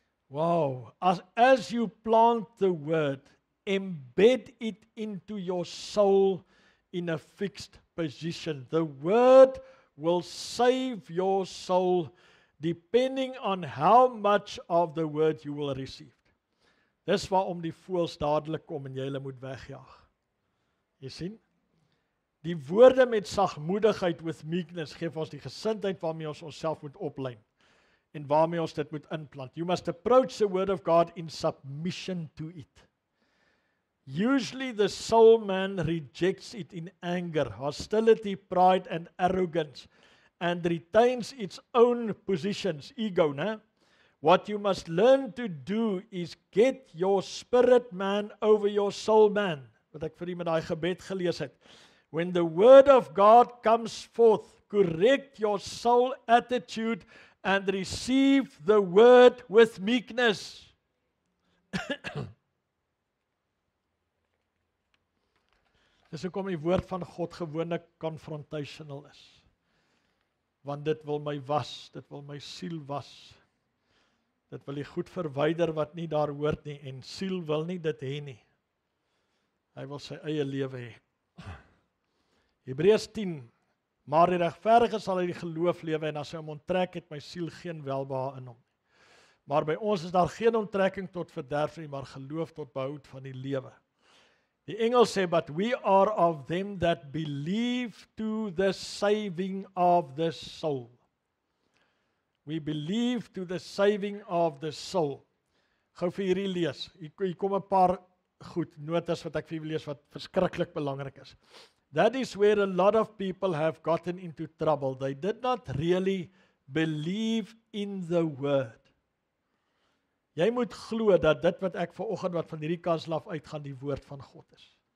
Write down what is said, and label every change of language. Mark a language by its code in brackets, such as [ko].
[en] Wow, as you plant the word, embed it into your soul in a fixed position. The word will save your soul depending on how much of the word you will receive. [af] Dis waarom die voëls dadelik kom en jy hulle moet wegjaag. Jy sien? Die woorde met sagmoedigheid [en] with meekness [af] gee ons die gesindheid waarmee ons onsself moet oplyn en waarmee ons dit moet inplant. [en] You must approach the word of God in submission to it. Usually the soul man rejects it in anger, hostility, pride and arrogance and retains its own positions, ego, né? What you must learn to do is get your spirit man over your soul man. [af] Wat ek vir u met daai gebed gelees het. [en] When the word of God comes forth, correct your soul attitude and receive the word with meekness. [af] Dis hoekom die woord van God gewoonlik confrontational is. Want dit wil my was, dit wil my siel was. Dit wil die goed verwyder wat nie daar hoort nie en siel wil nie dit hê nie. Hy wil sy eie lewe hê. Hebreërs 10. Maar die regverdige sal uit die geloof lewe en as hy hom onttrek het my siel geen welbehae in hom. Maar by ons is daar geen onttrekking tot verderf nie, maar geloof tot behoud van die lewe. Die engel sê, [en] but we are of them that believe to the saving of the soul. We believe to the saving of the soul. [af] Gou vir hierdie lees. Hier kom 'n paar goed notas wat ek vir julle lees wat verskriklik belangrik is. [en] That is where a lot of people have gotten into trouble. They did not really believe in the word. [af] Jy moet glo dat dit wat ek vanoggend wat van hierdie kans af uitgaan die woord van God is.